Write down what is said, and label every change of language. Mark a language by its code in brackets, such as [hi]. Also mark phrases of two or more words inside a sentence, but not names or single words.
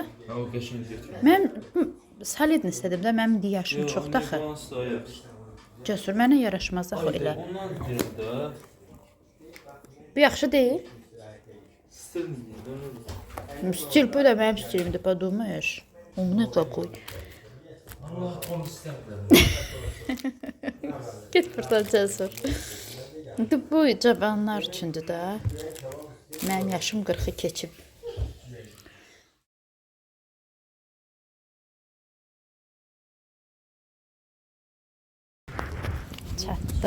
[az] O geçen götür. Mən solidni istədim də, mənim yaşım çoxdur axı. New Balance da ayak. Cəsur, mənə yaraşmaz axı elə. Ondan deyir də. Bu yaxşı deyil. Stil mi? Stil bu da mənim stilimdir, [ru] подумаешь. Умный какой. [az] Allah onu istəmirəm. Get buradan cəsur. Bu cavanlar üçündür də. Mənim yaşım 40-ı keçib. Çatdıq.